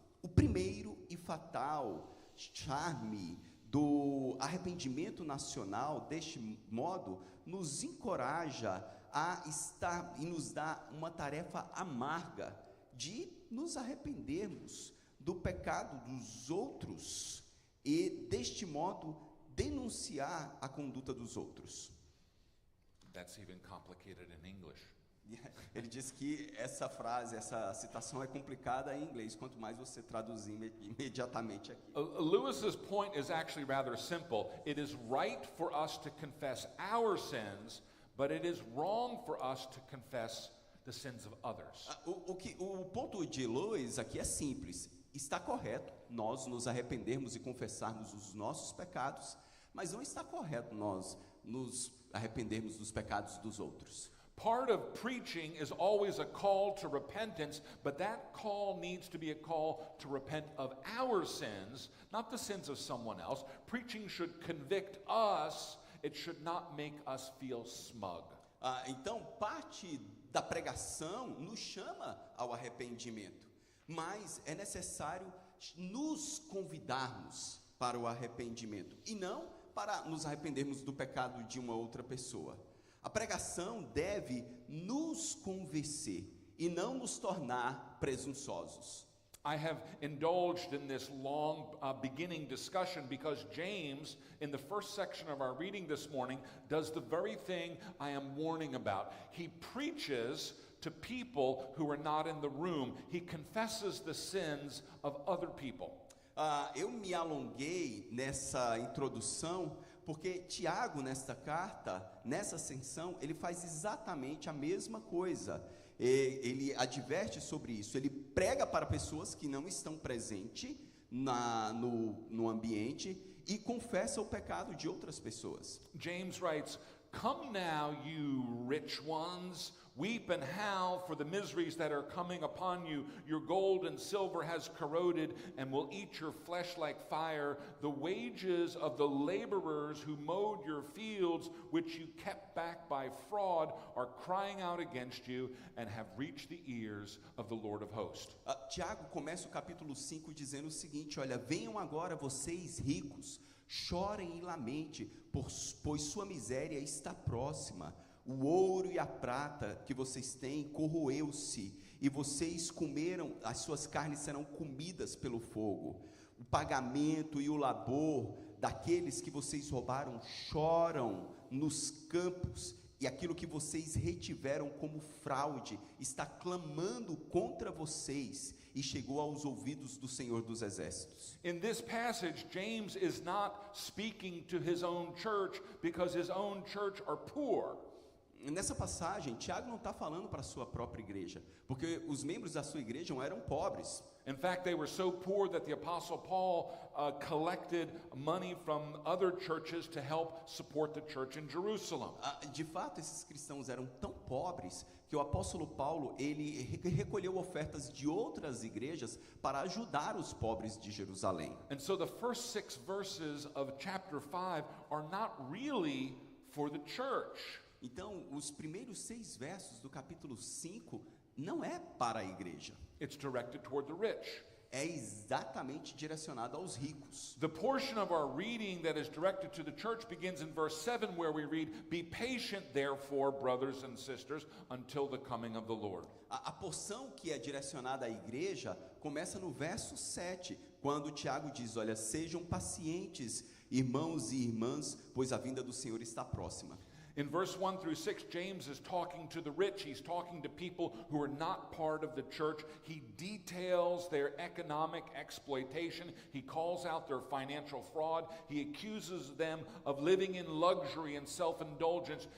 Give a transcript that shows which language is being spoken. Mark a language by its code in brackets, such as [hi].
[pt] O primeiro e fatal charme do arrependimento nacional, deste modo, nos encoraja a estar e nos dá uma tarefa amarga de nos arrependermos do pecado dos outros e, deste modo, denunciar a conduta dos outros. [en] That's even complicated in English. [pt] Ele diz que essa frase, essa citação é complicada em inglês, quanto mais você traduzir imediatamente aqui. [en] Lewis's point is actually rather simple. It is right for us to confess our sins, but it is wrong for us to confess the sins of others. [pt] O ponto de Lewis aqui é simples. Está correto nós nos arrependermos e confessarmos os nossos pecados, mas não está correto nós nos arrependermos dos pecados dos outros. [en] Part of preaching is always a call to repentance, but that call needs to be a call to repent of our sins, not the sins of someone else. Preaching should convict us, it should not make us feel smug. [pt] Então, parte da pregação nos chama ao arrependimento, mas é necessário nos convidarmos para o arrependimento e não para nos arrependermos do pecado de uma outra pessoa. A pregação deve nos convencer e não nos tornar presunçosos. [en] I have indulged in this long beginning discussion because James, in the first section of our reading this morning, does the very thing I am warning about. He preaches to people who are not in the room. He confesses the sins of other people. [pt] Eu me alonguei nessa introdução porque Tiago, nesta carta, nessa seção, ele faz exatamente a mesma coisa. Ele adverte sobre isso. Ele prega para pessoas que não estão presentes no ambiente e confessa o pecado de outras pessoas. [en] James writes, "Come now, you rich ones, weep and howl for the miseries that are coming upon you. Your gold and silver has corroded and will eat your flesh like fire. The wages of the laborers who mowed your fields, which you kept back by fraud, are crying out against you and have reached the ears of the Lord of hosts." [pt] Tiago começa o capítulo 5 dizendo o seguinte: olha, venham agora vocês ricos, chorem e lamente, pois sua miséria está próxima. O ouro e a prata que vocês têm corroeu-se, e vocês comeram, as suas carnes serão comidas pelo fogo. O pagamento e o labor daqueles que vocês roubaram choram nos campos e aquilo que vocês retiveram como fraude está clamando contra vocês e chegou aos ouvidos do Senhor dos Exércitos. [en] In this passage, James is not speaking to his own church because his own church are poor. [pt] Nessa passagem, Tiago não está falando para a sua própria igreja, porque os membros da sua igreja eram pobres. [en] In fact, they were so poor that the Apostle Paul collected money from other churches to help support the church in Jerusalem. [pt] De fato, esses cristãos eram tão pobres que o apóstolo Paulo, ele recolheu ofertas de outras igrejas para ajudar os pobres de Jerusalém. [en] And so the first 6 verses of chapter 5 are not really for the church. [pt] Então, os primeiros 6 versos do capítulo 5 não é para a igreja. [en] It's directed toward the rich. [pt] É exatamente direcionado aos ricos. [en] The portion of our reading that is directed to the church begins in verse 7, where we read, "Be patient, therefore, brothers and sisters, until the coming of the Lord." [pt] A porção que é direcionada à igreja começa no verso 7, quando Tiago diz, olha, sejam pacientes, irmãos e irmãs, pois a vinda do Senhor está próxima. [en] In verse 1 through 6, James is talking to the rich. He's talking to people who are not part of the church. He details their economic exploitation. He calls out their financial fraud. He accuses them of living in luxury and self-indulgence.